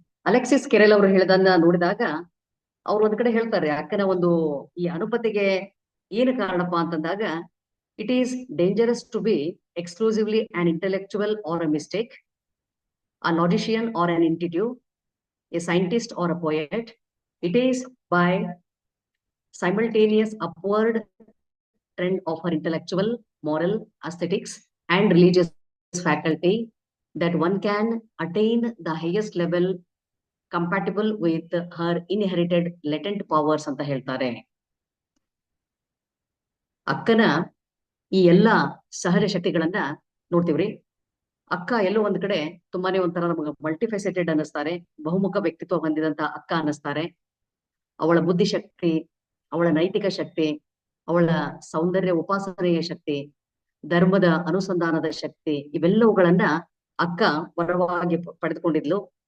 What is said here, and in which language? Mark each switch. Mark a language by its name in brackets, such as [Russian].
[Kannada] Alexis ಕೆರೆಲ್ ಅವರು ಹೇಳದನ್ನ ನೋಡಿದಾಗ ಅವ್ರು ಒಂದ್ ಕಡೆ ಹೇಳ್ತಾರೆ, ಅಕ್ಕನ ಒಂದು ಈ ಅನುಪತಿಗೆ ಏನು ಕಾರಣಪ್ಪ ಅಂತಂದಾಗ, [English] It is dangerous to be exclusively on intellectual or a mistake, a logician or an intuitive, a scientist or a poet. It is by simultaneous upward trend of her intellectual, moral, aesthetics, and religious faculty that one can attain the highest level compatible with her inherited latent powers [Kannada] ಅಂತ ಹೇಳ್ತಾರೆ. ಅಕ್ಕನ ಈ ಎಲ್ಲ ಸಹಜ ಶಕ್ತಿಗಳನ್ನ ನೋಡ್ತೀವ್ರಿ. ಅಕ್ಕ ಎಲ್ಲೋ ಒಂದ್ ಕಡೆ ತುಂಬಾನೇ ಒಂಥರ ನಮಗೆ ಮಲ್ಟಿಫೆಸೆಟೆಡ್ ಅನ್ನಿಸ್ತಾರೆ, ಬಹುಮುಖ ವ್ಯಕ್ತಿತ್ವ ಹೊಂದಿದಂತ ಅಕ್ಕ ಅನ್ನಿಸ್ತಾರೆ. ಅವಳ ಬುದ್ಧಿಶಕ್ತಿ, ಅವಳ ನೈತಿಕ ಶಕ್ತಿ, ಅವಳ ಸೌಂದರ್ಯ ಉಪಾಸನೆಯ ಶಕ್ತಿ, ಧರ್ಮದ ಅನುಸಂಧಾನದ ಶಕ್ತಿ, ಇವೆಲ್ಲವುಗಳನ್ನ ಅಕ್ಕ ವರವಾಗಿ ಪಡೆದುಕೊಂಡಿದ್ಲು.